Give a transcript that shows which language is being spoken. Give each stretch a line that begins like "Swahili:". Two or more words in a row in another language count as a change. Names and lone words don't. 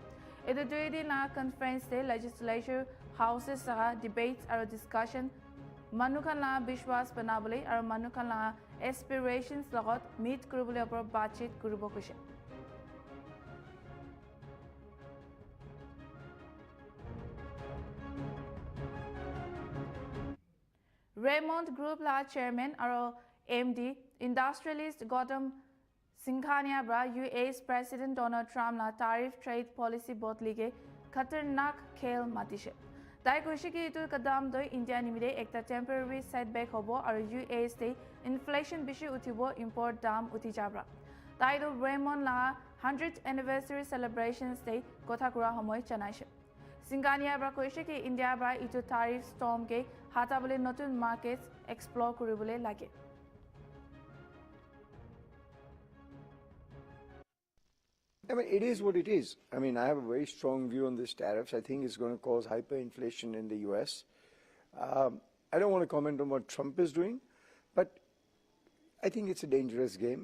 Naga Pidgin: Etu dui din la conference te
English: legislature houses
Naga Pidgin: saha debates aro discussion Manukhan la Bishwas banabole aro Manukhan la aspirations logot meet kurubole opor batchit kurubo kuise. Raymond Group la chairman aro MD industrialist Gautam Singhania bra UA's President Donald Trump la
English: tariff trade policy
Naga Pidgin: botlige khatarnak khel matishe. Tai koise ki itu kadam doi India nimide ekta
English: temporary setback
Naga Pidgin: hobo aro UA's te inflation bishi utibo import dam uti jabra. Tai do Raymond la
English: 100th anniversary celebrations
Naga Pidgin: te kotha kura homoy chanaise. Singhania bra koise ki India bra itu
English: tariff storm
Naga Pidgin: ke hatabole notun markets explore kuribole lage.
English: I mean, it is what it is. I mean, I have a very strong view on this tariffs. I think it's going to cause hyperinflation in the U.S. I don't want to comment on what Trump is doing, but I think it's a dangerous game.